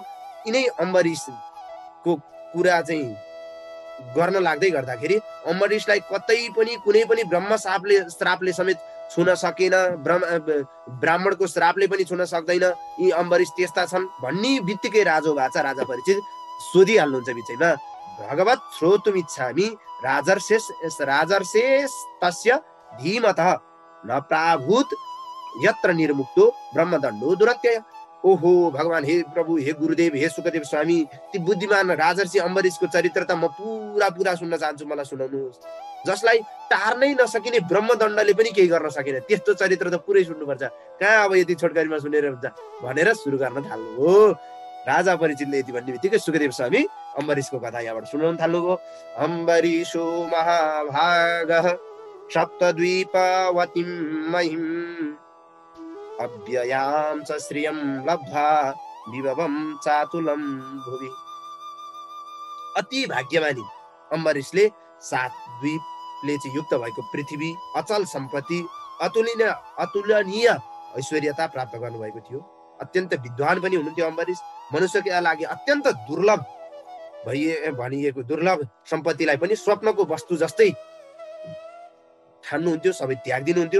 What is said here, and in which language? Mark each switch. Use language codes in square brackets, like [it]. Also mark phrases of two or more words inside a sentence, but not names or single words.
[ne] यिनै अम्बरीशको कुरा चाहिँ गर्न लाग्दै गर्दाखेरि अम्बरीशलाई कतै पनि कुनै पनि ब्रह्म श्रापले समेत छुन सकेन, ब्राह्मणको श्रापले पनि छुन सक्दैन, यी अम्बरीश त्यस्ता छन् भन्ने बित्तिकै राजा परीक्षित सोधिहाल्नुहुन्छ बिचैमा, [sa] भगवत श्रोतुमिच्छामि राजर्षेश तस्य धीमतः न प्राभूत यत्र निर्मुक्तो ब्रह्मदण्डो दुरत्यय। [ne] ओहो भगवान, हे प्रभु, हे गुरुदेव, हे सुखदेव स्वामी, ती बुद्धिमान राजर्षि अम्बरीशको चरित्र त म पुरा सुन्न चाहन्छु, मलाई सुनाउनुहोस्। जसलाई टार्नै नसकिने ब्रह्मदण्डले पनि केही गर्न सकेन त्यस्तो चरित्र त पुरै सुन्नुपर्छ, कहाँ अब यति छोटकरीमा सुनेर हुन्छ भनेर सुरु गर्न थाल्नु हो। राजा परीक्षितले यति भन्ने बित्तिकै सुखदेव स्वामी अम्बरीशको कथा यहाँबाट सुनाउन थाल्नुभयो। [sa] अम्बरीशो महाभागः सप्तद्वीपवतीं महिम् अव्ययां च श्रियं लब्ध्वा विभवं चातुलं भुवि। [ne] अति भाग्यमानी अम्बरीशले 7 द्वीपले चाहिँ युक्त भएको पृथ्वी, अचल सम्पत्ति, अतुलनीय ऐश्वर्यता प्राप्त गर्नुभएको थियो। अत्यन्त विद्वान पनि हुनुहुन्थ्यो अम्बरीश। मनुष्यका लागि अत्यन्त दुर्लभ भनिएको दुर्लभ सम्पत्तिलाई पनि स्वप्नको वस्तु जस्तै ठान्नुहुन्थ्यो, सबै त्याग दिनुहुन्थ्यो।